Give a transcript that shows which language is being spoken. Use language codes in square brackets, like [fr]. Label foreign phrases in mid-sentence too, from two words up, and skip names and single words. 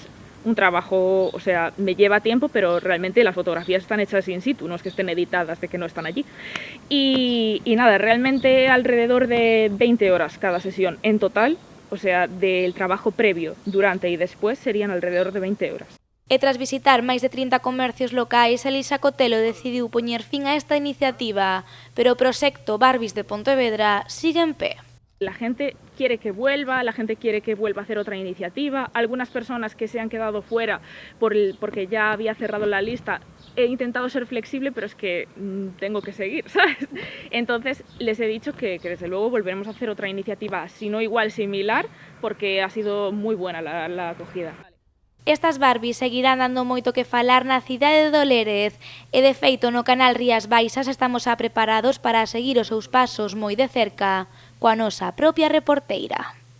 [es] Un trabajo, o sea, me lleva tiempo, pero realmente las fotografías están hechas [la] in situ, [es] no es que estén editadas de que no están allí. Y nada, realmente alrededor de 20 horas cada sesión en total, o sea, del trabajo previo, durante y después serían alrededor de 20 horas. [gl] E tras visitar máis de 30 comercios locais, Elisa Cotelo decidiu poñer fin a esta iniciativa, pero o proxecto Barbies de Pontevedra sigue en pé. [es] La gente quiere que vuelva, la gente quiere que vuelva a hacer otra iniciativa. Algunas personas que se han quedado fuera porque ya había cerrado la lista, he intentado ser flexible, pero es que tengo que seguir, ¿sabes? Entonces les he dicho que desde luego volveremos a hacer otra iniciativa, si no igual, similar, porque ha sido muy buena la acogida. [gl] Estas Barbies seguirán dando moito que falar na cidade de Dolérez e, de feito, no canal Rías Baixas estamos preparados para seguir os seus pasos moi de cerca coa nosa propia reporteira.